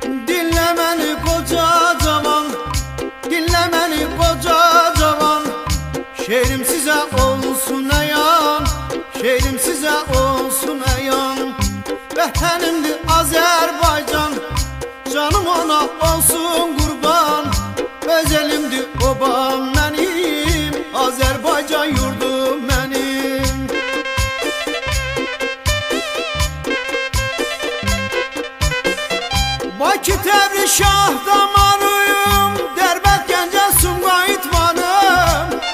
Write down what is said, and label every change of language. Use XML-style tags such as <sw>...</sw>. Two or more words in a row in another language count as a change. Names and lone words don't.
<tr>Dinle beni koca cavan, dinle beni koca cavan. Şehrim size olsun eyan, şehrim size olsun eyan.</tr> <az>Vətənimdir Azərbaycan, canım ona olsun qurban. Öz elimdir obam mənim, Azərbaycan yurdum mənim. Bakı Təbriz Şah damarıyım, Dərbənd Gəncə Sumqayıt varım.</az>